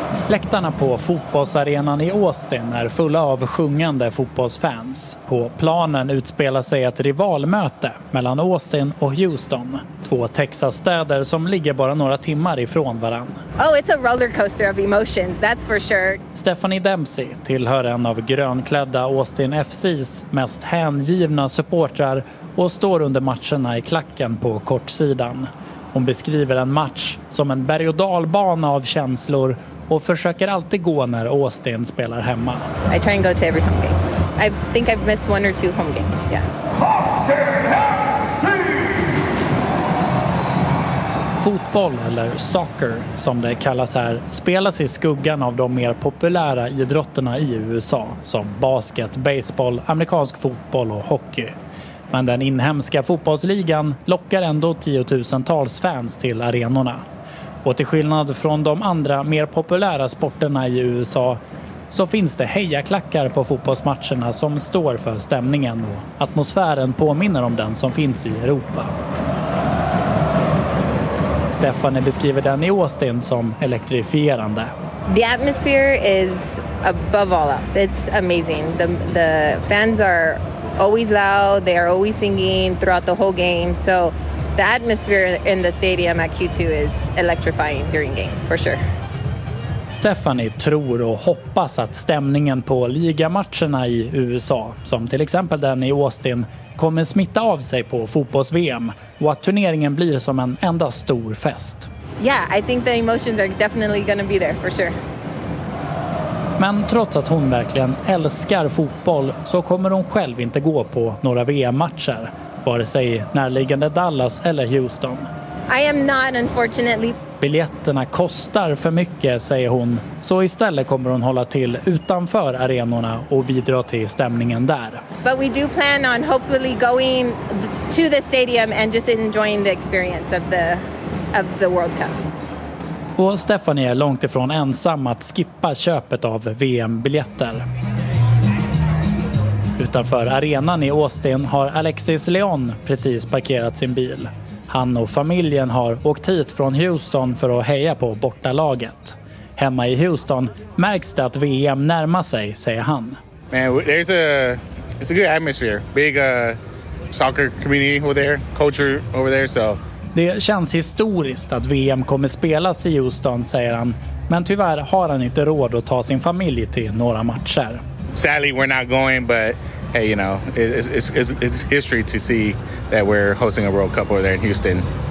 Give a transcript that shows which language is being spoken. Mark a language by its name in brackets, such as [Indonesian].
[Swedish] Läktarna på fotbollsarenan i Austin är fulla av sjungande fotbollsfans. På planen utspelar sig ett rivalmöte mellan Austin och Houston, två Texas-städer som ligger bara några timmar ifrån varann. [English] Oh, it's a roller coaster of emotions, that's for sure. [Swedish] Stephanie Dempsey tillhör en av grönklädda Austin FC:s mest hängivna supportrar och står under matcherna i klacken på kortsidan. Hon beskriver en match som en berg- och dalbana av känslor och försöker alltid gå när Austin spelar hemma. [English] I try and go to every home game. I think I've missed one or two home games, yeah. [Swedish] Fotboll, eller soccer som det kallas här, spelas i skuggan av de mer populära idrotterna i USA som basket, baseball, amerikansk fotboll och hockey. Men den inhemska fotbollsligan lockar ändå tiotusentals fans till arenorna. Och till skillnad från de andra mer populära sporterna i USA så finns det hejaklackar på fotbollsmatcherna som står för stämningen och atmosfären påminner om den som finns i Europa. Stephanie beskriver den i Austin som elektrifierande. [English] The atmosphere is above all else. It's amazing. The fans are always loud, they are always singing throughout the whole game, so the atmosphere in the stadium at Q2 is electrifying during games, for sure. [Swedish] Stephanie tror och hoppas att stämningen på ligamatcherna i USA, som till exempel den i Austin, kommer smitta av sig på fotbolls-VM och att turneringen blir som en enda stor fest. [English] Yeah, I think the emotions are definitely going to be there, for sure. [Swedish] Men trots att hon verkligen älskar fotboll så kommer hon själv inte gå på några VM-matcher, vare sig närliggande Dallas eller Houston. [English] I am not, unfortunately. [Swedish] Biljetterna kostar för mycket, säger hon. Så istället kommer hon hålla till utanför arenorna och bidra till stämningen där. [English] But we do plan on hopefully going to the stadium and just enjoying the experience of the World Cup. [Swedish] Och Stephanie är långt ifrån ensam att skippa köpet av VM-biljetter. Utanför arenan i Austin har Alexis Leon precis parkerat sin bil. Han och familjen har åkt hit från Houston för att heja på bortalaget. Hemma i Houston märks det att VM närmar sig, säger han. [English] Man, there's a it's a good atmosphere. Big soccer community over there, culture over there, so. [Swedish] Det känns historiskt att VM kommer spelas i Houston, säger han. Men tyvärr har han inte råd att ta sin familj till några matcher. [English] Sadly, we're not going, but hey, you know, it's history to see that we're hosting a World Cup over there in Houston.